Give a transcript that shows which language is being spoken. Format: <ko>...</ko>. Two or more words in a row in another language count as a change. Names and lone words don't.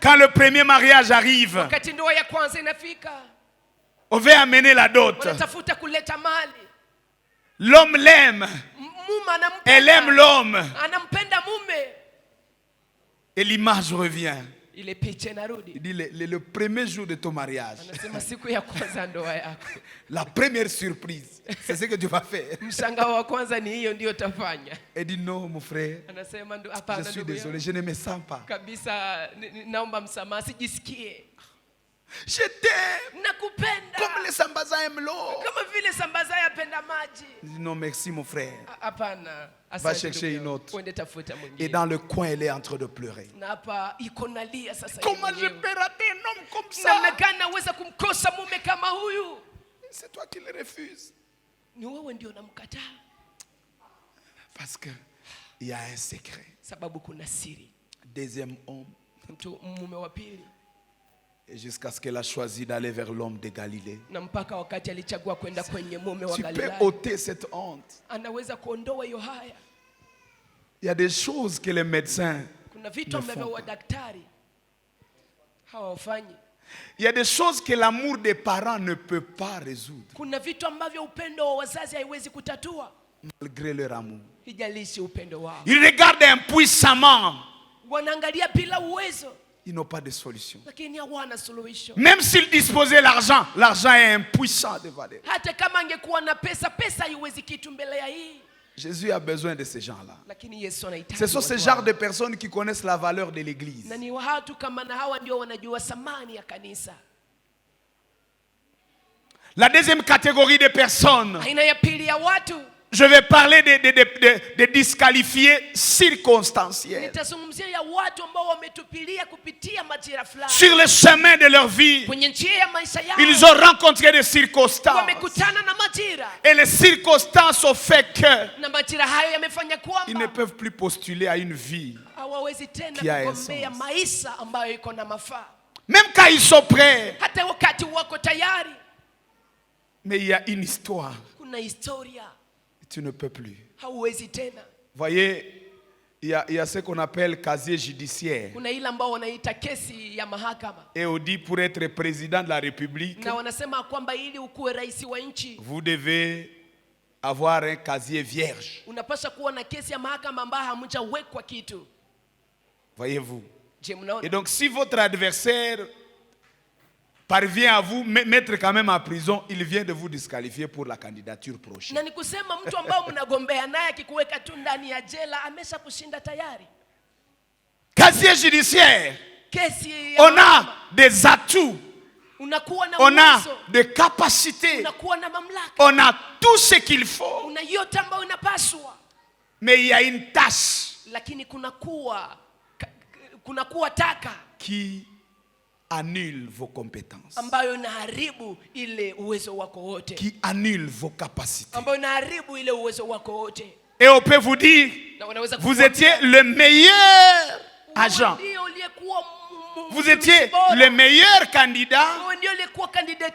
<fr>Quand le premier mariage arrive,</fr> <sw>Wakati ndoa ya kwanza inafika,</sw> <fr>on veut amener la dot.</fr> <sw>wanatafuta kuleta mali.</sw> <fr>L'homme l'aime.</fr> <sw>Mume anampenda.</sw> <fr>Elle aime l'homme.</fr> <sw>Anampenda mume.</sw> <fr>Et l'image revient.</fr> <sw>Ile picha inarudi.</sw> <fr>Il dit le premier jour de ton mariage,</fr> <sw>Anasema siku ya kwanza ndoa yako.</sw> <fr>la première surprise, c'est ce que tu vas faire.</fr> <sw>Mshangao wa kwanza ni hiyo ndio utafanya.</sw> <fr>Elle dit non, mon frère,</fr> <sw>Anasema</sw> <fr>je</fr> <sw>hapana</sw> <fr>suis</fr> <sw>ndugu</sw> <fr>désolé,</fr> <sw>yangu.</sw> <fr>je ne me sens pas.</fr> <sw>Kabisa naomba msamaha sijisikie.</sw> <fr>Je t'aime</fr> <sw>Nakupenda.</sw> <fr>comme les Sambazas aiment l'eau.</fr> <sw>Kama vile sambaza yapenda maji.</sw> <fr>Il dit non, merci, mon frère.</fr> <sw>Hapana.</sw> <fr>Va chercher une autre.</fr> <sw>Uende tafuta</sw> <fr>Et</fr> <sw>mwingine.</sw> <fr>dans le coin, elle est en train de pleurer.</fr> <sw>Na hapa iko nalia sasa.</sw> <fr>Comment</fr> <sw>yeye</sw> <fr>je</fr> <sw>mwenyewe.</sw> <fr>peux rater un homme comme</fr> <sw>Namna</sw> <fr>ça?</fr> <sw>gani naweza kumkosa mume kama huyu?</sw> <fr>C'est toi qui le refuses.</fr> <sw>Ni wewe ndio unamkataa.</sw> <fr>Parce que il y a un secret.</fr> <sw>sababu kuna siri.</sw> <fr>Deuxième homme,</fr> <sw>Mume wa pili,</sw> <fr>et jusqu'à ce qu'elle a choisi d'aller vers l'homme de Galilée.</fr> <sw>na mpaka wakati alichagua kwenda kwenye mume wa</sw> <fr>Tu peux</fr> <sw>Galilaya,</sw> <fr>ôter cette honte.</fr> <sw>anaweza kuondoa hiyo haya.</sw> <fr>Il y a des choses que les médecins,</fr> <sw>Kuna vitu ambavyo wadaktari hawafanyi.</sw> <fr>il y a des choses que l'amour des parents ne peut pas résoudre,</fr> <sw>Kuna vitu ambavyo upendo wa wazazi haiwezi kutatua,</sw> <fr>malgré leur amour.</fr> <sw>hijalishi upendo wao.</sw> <fr>Ils regardent impuissamment.</fr> <sw>Wanaangalia bila uwezo,</sw> <fr>Ils n'ont pas de solution.</fr> <sw>lakini hawana suluhisho.</sw> <fr>Même s'ils disposaient l'argent, l'argent est impuissant devant eux.</fr> <sw>Hata kama angekuwa na pesa, pesa haiwezi kitu mbele ya hii.</sw> <fr>Jésus a besoin de ces gens-là.</fr> <sw>Lakini Yesu anahitaji</sw> <fr>Ce sont ces</fr> <sw>watu</sw> <fr>genres</fr> <sw>hao.</sw> <fr>de personnes qui connaissent la valeur de l'église.</fr> <sw>Na ni watu kama na hawa ndio wanajua thamani ya kanisa.</sw> <fr>La deuxième catégorie de personnes,</fr> <sw>Aina ya pili ya watu,</sw> <fr>je vais parler des disqualifiés circonstanciels.</fr> <sw>nitazungumzia ya watu ambao wametupilia kupitia majira fulani.</sw> <fr>Sur le chemin de leur vie,</fr> <sw>Kwenye njia ya maisha yao,</sw> <fr>ils ont rencontré des circonstances.</fr> <sw>wamekutana na majira.</sw> <fr>Et les circonstances ont fait que</fr> <sw>Na majira hayo yamefanya</sw> <fr>ils ne</fr> <sw>kwamba</sw> <fr>peuvent plus postuler à une vie.</fr> <sw>hawawezi tena</sw> <fr>Qui a</fr> <sw>kugombea</sw> <fr>essence.</fr> <sw>maisha ambayo iko na mafaa.</sw> <fr>Même quand ils sont prêts.</fr> <sw>Hata wakati wako tayari,</sw> <fr>Mais il y a une histoire.</fr> <sw>kuna historia,</sw> <fr>Tu ne peux plus.</fr> <sw>hauwezi tena.</sw> <fr>Voyez, il y a ce qu'on appelle casier judiciaire.</fr> <sw>Kuna ile ambao wanaita kesi ya mahakama,</sw> <fr>Et on dit pour être président de la République,</fr> <sw>na wanasema kwamba ili ukuwe rais wa nchi</sw> <fr>vous devez avoir un casier vierge.</fr> <sw>unapaswa kuwa na kesi ya mahakama ambayo hamjawekwa kitu.</sw> <fr>Voyez-vous.</fr> <sw>Je,</sw> <fr>Et</fr> <sw>mnaona?</sw> <fr>donc si votre adversaire parvient à vous mettre quand même en prison, il vient de vous disqualifier pour la candidature prochaine.</fr> <sw>Na ni kusema mtu ambao mnagombea naye akikuweka tu ndani ya jela amesha kushinda tayari.</sw> <fr>Casier judiciaire,</fr> <sw>Kesi ya</sw> <fr>on a</fr> <sw>mahakama,</sw> <fr>des atouts,</fr> <sw>unakuwa na</sw> <fr>on a</fr> <sw>uwezo,</sw> <fr>des capacités,</fr> <sw>unakuwa na mamlaka,</sw> <fr>on a tout ce qu'il faut.</fr> <sw>una yote ambayo inapaswa,</sw> <fr>Mais il y a une tâche</fr> <sw>lakini kunakuwa taka</sw> <fr>qui annule vos compétences,</fr> <sw>ambayo inaharibu ile uwezo wako wote,</sw> <fr>qui annule vos capacités.</fr> <sw>ambayo inaharibu ile uwezo wako wote.</sw> <fr>Et on peut vous dire,</fr> <sw>Na wanaweza</sw> <fr>vous</fr> <sw>kukuambia,</sw> <fr>étiez le meilleur</fr> <sw>wewe</sw> <fr>agent,</fr> <sw>ndio uliyekuwa</sw> <fr>vous étiez</fr> <sw>bora,</sw> <fr>le meilleur candidat,</fr> <sw>wewe ndio uliyekuwa kandidati</sw>